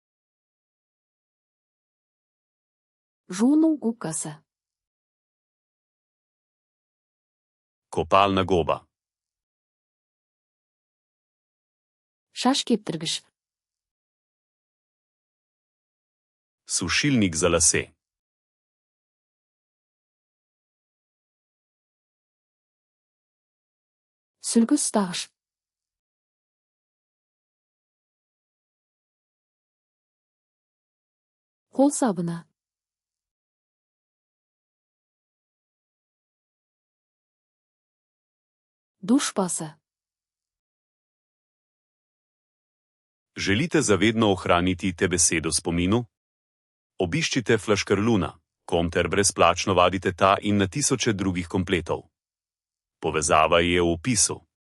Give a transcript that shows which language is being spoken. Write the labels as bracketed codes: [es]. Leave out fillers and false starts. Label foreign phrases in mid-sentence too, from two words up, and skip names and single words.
[kk] Жуну губкасы. [sl] Kopalna goba. [kk] Шаш кептіргіш. [sl] Sušilnik za lase. [kk] Сүлгі ұстағыш. Қол сабыны. Душ басы. [sl] Želite zavedno ohraniti te besede v spominu? Obiščite Flaškarluna, ter brezplačno vadite ta in na tisoče drugih kompletov. Povezava je v opisu.